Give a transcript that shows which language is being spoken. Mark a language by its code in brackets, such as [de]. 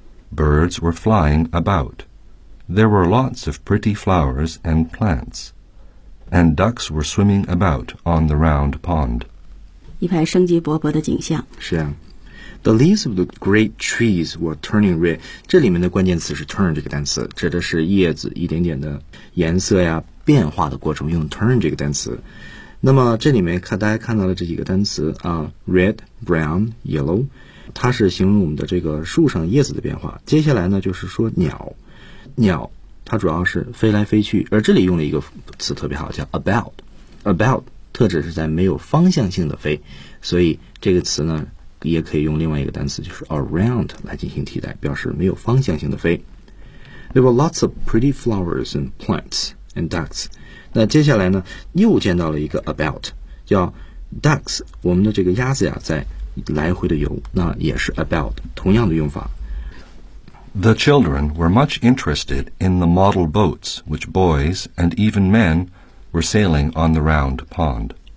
[en] Birds were flying about. There were lots of pretty flowers and plants. And ducks were swimming about on the round pond. [zh] 一派生机勃勃的景象。是啊。 [en] The leaves of the great trees were turning red. [zh] 这里面的关键词是 turn 这个单词，指的是叶子一点点的颜色呀，变化的过程，用 turn 这个单词。那么这里面看大家看到了这几个单词啊 ，red, brown, yellow， 它是形容我们的这个树上叶子的变化。接下来呢，就是说鸟，它主要是飞来飞去，而这里用了一个词特别好，叫 about， 特指是在没有方向性的飞，所以这个词呢，也可以用另外一个单词就是 around 来进行替代，表示没有方向性的飞。 [en] There were lots of pretty flowers and plants and ducks。 [zh] 那接下来呢又见到了一个 about， 叫 ducks， 我们的这个鸭子呀在来回的游，那也是 about， 同样的用法。 [en] The children were much interested in the model boats which boys and even men were sailing on the round pond。